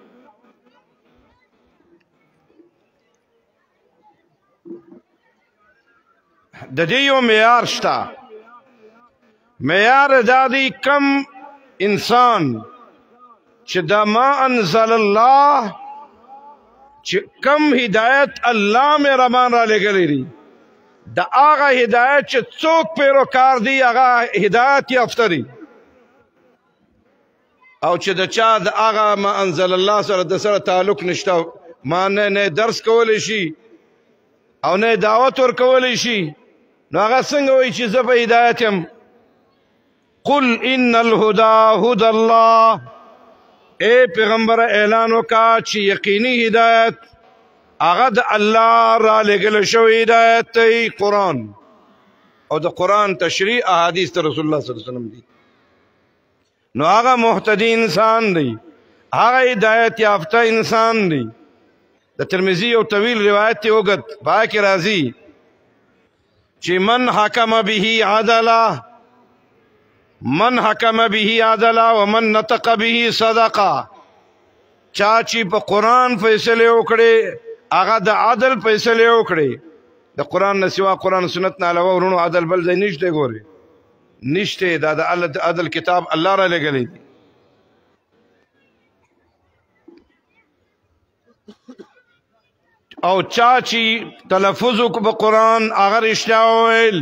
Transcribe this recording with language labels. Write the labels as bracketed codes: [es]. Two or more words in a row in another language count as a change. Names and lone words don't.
[ps] د دې یو معیار شته، معیار دا دی کم انسان چې دا [ar] ما انزل الله، [ps] چې کم هدایت الله مهربان را لېږلی دی، د هغه هدایت چې څوک پیروکار دی هغه هدایت یافته دی. او چې د چا د هغه [ar] ما انزل الله [ps] سره د سره تعلق نشته، ما نه درس کولی شي او نه دعوت ورکولی شي، نو هغه څنګه وایي چې زه په هدایت یم؟ [ar] قل ان الهدى هدى الله. [ps] اے پیغمبر اعلان وکړه چې یقیني هدایت هغه د الله را لېږلی شوی هدایت دی، قرآن. او د قرآن تشریح احادیث د رسول الله [ar] صلی الله علیه وسلم [ps] دي. نو هغه محتدی انسان دی، هغه هدایت یافته انسان دی. د ترمذی یو طویل روایت دی اوږد، په هغه کې راځي چې [ar] من حکم به عدلا، من حکم به عدلا ومن نطق به صدقه. [ps] چا چې په قرآن فیصله وکړي هغه د عدل فیصله وکړي. د قرآن نه سوا قرآن سنت نه علاوه ورونو عدل بل ځای نشته. ګوري نشته، دا د عدل کتاب الله را لېږلی دی. او چا چې تلفظ وکړو په قرآن هغه رښتیا وویل.